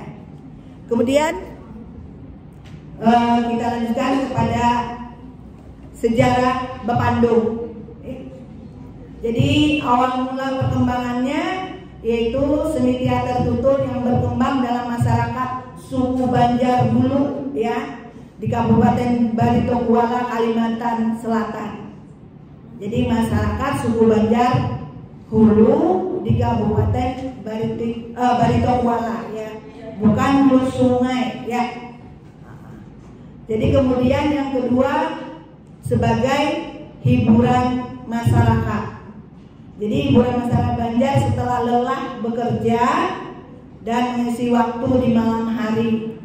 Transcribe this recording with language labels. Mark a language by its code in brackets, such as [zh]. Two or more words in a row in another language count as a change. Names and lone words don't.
[id] Kemudian kita lanjutkan kepada sejarah Bepandung. Jadi awal mula perkembangannya yaitu seni teater tutur yang berkembang dalam masyarakat suku Banjar Hulu ya di Kabupaten Barito Kuala, Kalimantan Selatan. Jadi masyarakat suku Banjar Hulu di Kabupaten Barito Kuala ya, bukan hulu sungai ya. Jadi kemudian yang kedua sebagai hiburan masyarakat. Jadi hiburan masyarakat Banjar setelah lelah bekerja dan mengisi waktu di malam hari.